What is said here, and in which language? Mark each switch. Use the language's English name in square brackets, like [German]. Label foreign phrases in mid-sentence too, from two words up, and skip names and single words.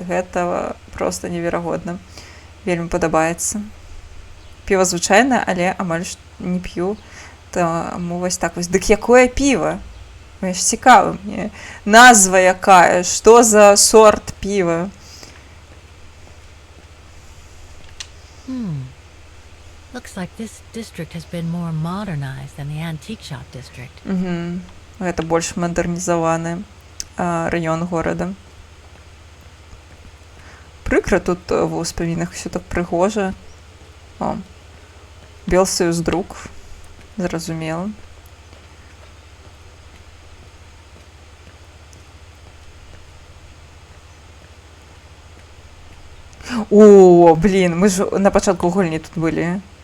[Belarusian] Гэта проста неверагодна. Вельмі падабаецца. Піва звычайнае, але амаль не п'ю. Таму вось так вось. Дык якое піва? Мне ж цікава мне. Назва якая? Што за сорт піва? [English] Looks like this district has been more modernized than the antique shop district. [Belarusian] Гэта больш мадэрнізаваны раён горада. Прыкра тут ва ўспамінах усё так прыгожа. Белсаюздрук, зразумела. Мы ж на пачатку гульні тут былі.